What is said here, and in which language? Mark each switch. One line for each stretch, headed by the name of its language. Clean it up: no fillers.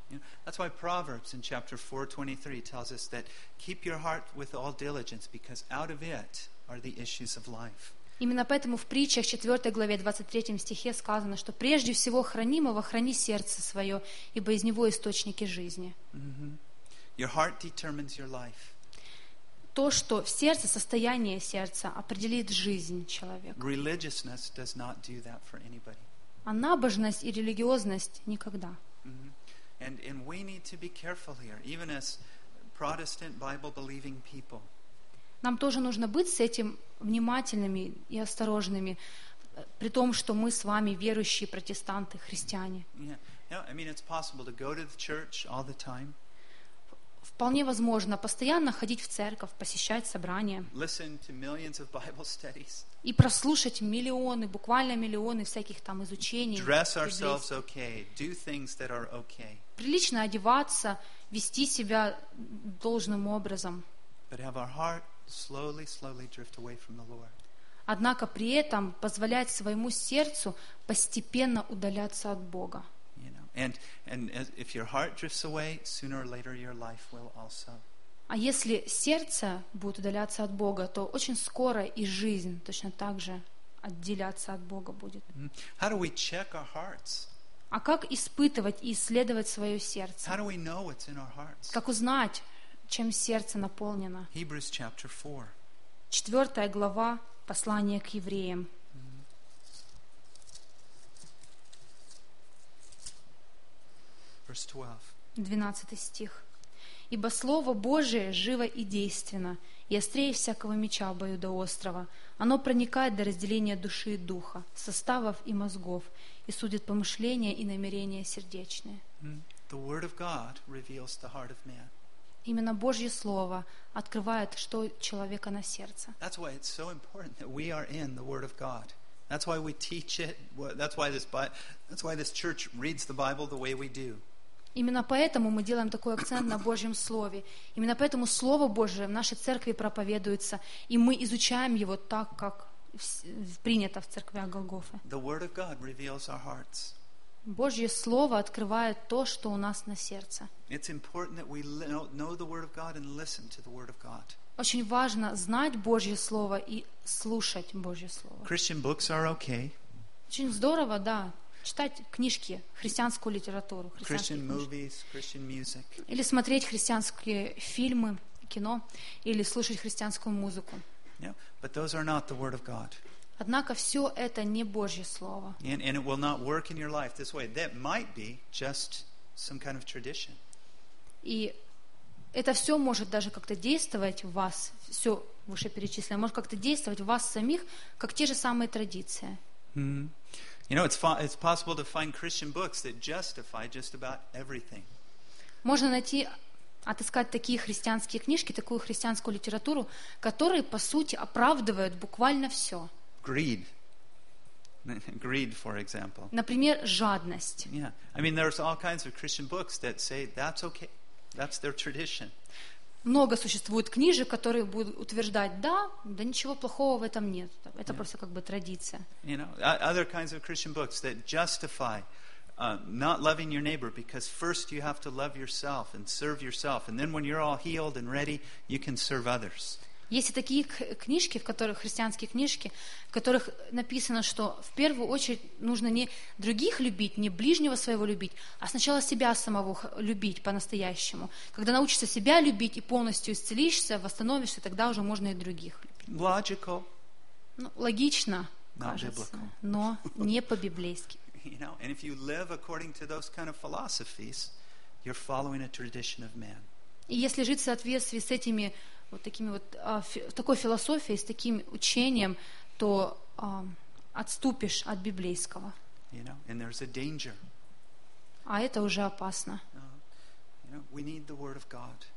English: You know, that's why Proverbs in chapter 4:23 tells us that keep your heart with all diligence, because out of it are the issues of life.
Russian: Именно поэтому в притчах 4 главе 23 стихе сказано, что прежде всего храни мого, храни сердце свое, ибо из него источники жизни.
English: Mm-hmm. Your heart determines your life.
Russian: То, что в сердце, состояние сердца определит жизнь человека.
English: Religiousness does not do that for anybody.
Russian: А набожность и религиозность никогда. Mm-hmm.
English: And we need to be careful here, even as Protestant Bible-believing people.
Russian: Нам тоже нужно быть с этим внимательными и осторожными, при том, что мы с вами верующие протестанты, христиане. Yeah.
English: You know, I mean, it's possible to go to the church all the time.
Russian: Вполне возможно постоянно ходить в церковь, посещать собрания.
English: Listen to millions of Bible studies.
Russian: И прослушать миллионы, буквально миллионы всяких там изучений.
English: Dress ourselves okay, do things that are okay.
Russian: Прилично одеваться, вести себя должным образом.
English: But have our heart slowly drift away from the Lord.
Russian: Однако при этом позволять своему сердцу постепенно удаляться от Бога.
English: You know, and as, if your heart drifts away, sooner or later your life will also.
Russian: А если сердце будет удаляться от Бога, то очень скоро и жизнь точно так же отделяться от Бога будет.
English: How do we check our hearts?
Russian: А как испытывать и исследовать свое сердце?
English: How do we know what's in our hearts?
Russian: Как узнать, чем сердце наполнено?
English: Hebrews chapter 4.
Russian: 4 глава послания к евреям.
English: Verse 12.
Russian: 12 стих. Ибо Слово Божие живо и действенно, и острее всякого меча обоюдоострого. Оно проникает до разделения души и духа, составов и мозгов, и судит помышления и намерения сердечные.
English: The word of God reveals the heart of man.
Russian: Именно Божье Слово открывает, что у человека на сердце.
English: That's why it's so important that we are in the Word of God. That's why we teach it. That's why this church reads the Bible the way we do.
Russian: Именно поэтому мы делаем такой акцент на Божьем Слове. Именно поэтому Слово Божие в нашей церкви проповедуется, и мы изучаем его так, как принято в церквях Голгофы.
English: The Word of God reveals our hearts.
Russian: Божье Слово открывает то, что у нас на сердце.
English: It's important that we know the Word of God and listen to the Word of God.
Russian: Очень важно знать Божье Слово и слушать Божье Слово.
English: Christian books are okay.
Russian: Очень здорово, да, читать книжки, христианскую литературу,
English: Christian movies, Christian music.
Russian: Или смотреть христианские фильмы, кино, или слушать христианскую музыку.
English: Yeah, but those are not the Word of God.
Russian: Однако все это не Божье Слово.
English: And it will not work in your life this way. That might be just some kind of tradition.
Russian: И это все может даже как-то действовать в вас, все вышеперечисленное, может как-то действовать в вас самих, как те же самые традиции. Mm-hmm.
English: You know, it's possible to find Christian books that justify just about everything.
Russian: Можно найти, отыскать такие христианские книжки, такую христианскую литературу, которые, по сути, оправдывают буквально все.
English: Greed, for example.
Russian: Например, жадность.
English: Yeah, I mean, there's all kinds of Christian books that say that's okay, that's their tradition.
Russian: Много существует книжек, которые будут утверждать, да, ничего плохого в этом нет, это просто как бы традиция.
English: You know, other kinds of Christian books that justify Not loving your neighbor, because first you have to love yourself and serve yourself, and then when you're all healed and ready, you can serve others.
Russian: Есть такие книжки, в которых христианские книжки, в которых написано, что в первую очередь нужно не других любить, не ближнего своего любить, а сначала себя самого любить по-настоящему. Когда научишься себя любить и полностью исцелишься, восстановишься, тогда уже можно и других любить.
English: Logical.
Russian: Ну, логично, кажется, но не по-библейски.
English: You know, and if you live according to those kind of philosophies, you're following a tradition of man.
Russian: И если жить в соответствии с этими вот такими вот такой философией, с таким учением, то отступишь от библейского.
English: You know, and there's a danger.
Russian: А это уже опасно.
English: You know, we need the word of God.